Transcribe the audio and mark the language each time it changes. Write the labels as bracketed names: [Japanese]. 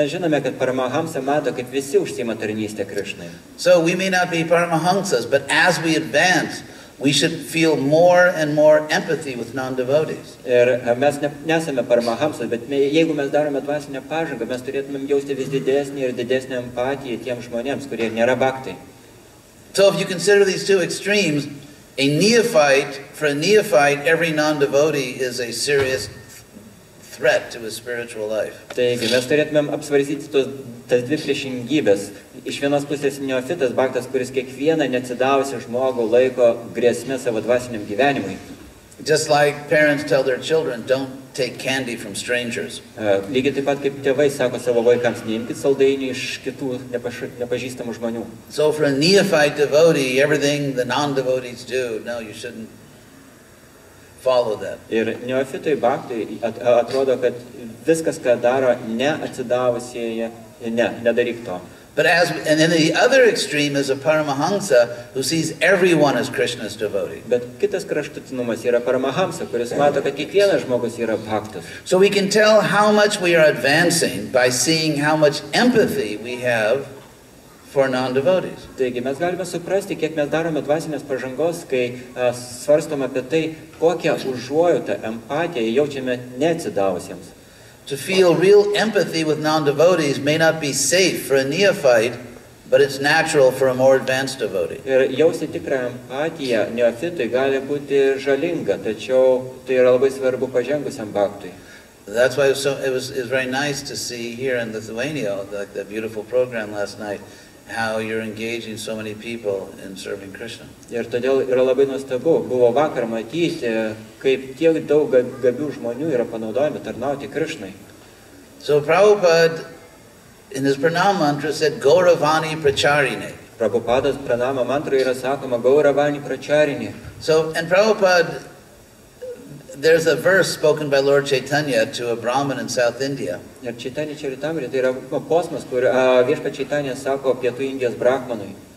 [Lithuanian] Mes žinome, kad Paramahamsa mato, kaip visi užsiima tarnystę Krishnai. [English] So we may not be Paramahamsas, but as we advance, we should feel more and more empathy with non-devotees. [Lithuanian] Ir mes nesame Paramahamsas, bet jeigu mes darome dvasinę pažangą, mes turėtumėm jausti vis didesnį ir didesnį empatiją tiems žmonėms, kurie nėra bhaktai. [English] So if you consider these two extremes, for a neophyte, every non-devotee is a serious threat to his spiritual life. [Lithuanian] Taigi mes turėtumėm apsvarstyti tas dvi priešingybės. Iš vienos pusės neofitas bhaktas, kuris kiekvieną neatsidavusią žmogų laiko grėsmę savo dvasiniam gyvenimui. [English] Just like parents tell their children, don't take candy from strangers. [Lithuanian] Lygiai taip pat kaip tėvai sako savo vaikams, neimkit saldainių iš kitų nepažįstamų žmonių. [English] So for a neophyte devotee, everything the non-devotees do, no, you shouldn't follow that. [Lithuanian] Ir neofitui bhaktai atrodo, kad viskas, ką daro neatsidavusieji, nedaryk to. [English] And then the other extreme is a Paramahamsa who sees everyone as Krishna's devotee. [Lithuanian] Bet kitas kraštutinumas yra Paramahamsa, kuris mato, kad kiekvienas žmogus yra bhaktas. [English] So we can tell how much we are advancing by seeing how much empathy we have for non-devotees. [Lithuanian] Taigi mes galime suprasti, kiek mes darome dvasinės pažangos, kai svarstome apie tai, kokią užuojautą, empatiją jaučiame neatsidavusiems. [English] To feel real empathy with non-devotees may not be safe for a neophyte, but it's natural for a more advanced devotee. [Lithuanian] Ir jausti tikrą empatiją neofitui gali būti žalinga, tačiau tai yra labai svarbu pažengusiam bhaktui. [English] That's why it was very nice to see here in Lithuania, like that beautiful program last night, how you're engaging so many people in serving Krishna. [Lithuanian] Ir todėl yra labai nuostabu, buvo vakar matyti, kaip tiek daug gabių žmonių yra panaudojami tarnauti Krishnai. [English] So Prabhupada, in his pranam mantra, said, Gauravani Pracharine. [Lithuanian] Prabhupadas pranama mantra yra sakoma Gauravani Pracharine. [English] So, and Prabhupada, there's a verse spoken by Lord Chaitanya to a Brahmin in South India. [Lithuanian] Ir Chaitanya Charitamrita tai yra posmas, kur viešpats Chaitanya sako Pietų Indijos brahmanui.